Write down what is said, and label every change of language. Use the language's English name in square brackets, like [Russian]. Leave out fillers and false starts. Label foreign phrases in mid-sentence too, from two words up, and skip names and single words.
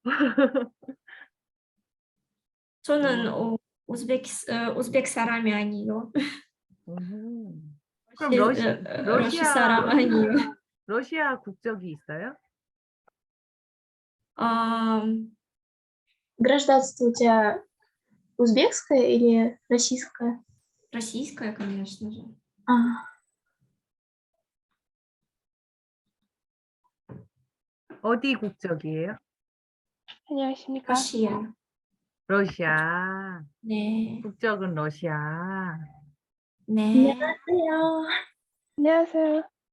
[Korean] 저는 우와. 우즈벡 사람이 아니에요. 음. 그럼 러시아, 러시 사람 아니에요. 러시아 국적이 있어요? 아, [Russian] Гражданство у тебя узбекское или российское? российская, конечно же. А, [Korean] 어디 국적이에요? 안녕하십니까? 러시아. 러시아. 네. 국적은 러시아. 네. 안녕하세요. 안녕하세요.